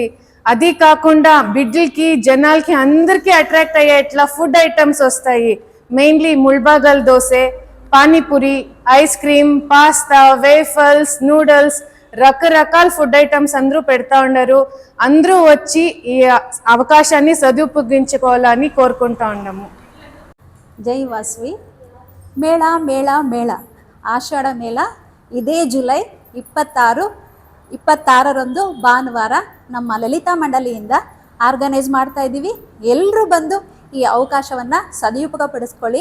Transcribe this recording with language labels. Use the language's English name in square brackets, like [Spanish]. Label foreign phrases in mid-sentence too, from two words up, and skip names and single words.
[Telugu] అది కాకుండా బిడ్డలకి జనాలకి అందరికీ అట్రాక్ట్ అయ్యేట్లా [English] food items [Telugu] వస్తాయి. మెయిన్లీ ముల్బాగల్ దోసె, పానీపూరి, ఐస్ క్రీమ్, పాస్తా, వేఫల్స్, నూడిల్స్, రకరకాల [English] food items [Telugu] అందరూ పెడతా ఉన్నారు. అందరూ వచ్చి ఈ అవకాశాన్ని సదుపయోగించుకోవాలని కోరుకుంటా ఉన్నాము. [Kannada] ಜೈ ವಾಸವಿ. ಮೇಳ ಮೇಳ ಮೇಳ ಆಷಾಢ ಮೇಳ ಇದೇ ಜುಲೈ 26ರಂದು ಭಾನುವಾರ ನಮ್ಮ ಲಲಿತಾ ಮಂಡಳಿಯಿಂದ ಆರ್ಗನೈಸ್ ಮಾಡ್ತಾ ಇದ್ದೀವಿ. ಎಲ್ಲರೂ ಬಂದು ಈ ಅವಕಾಶವನ್ನು ಸದುಪಯೋಗಪಡಿಸ್ಕೊಳ್ಳಿ.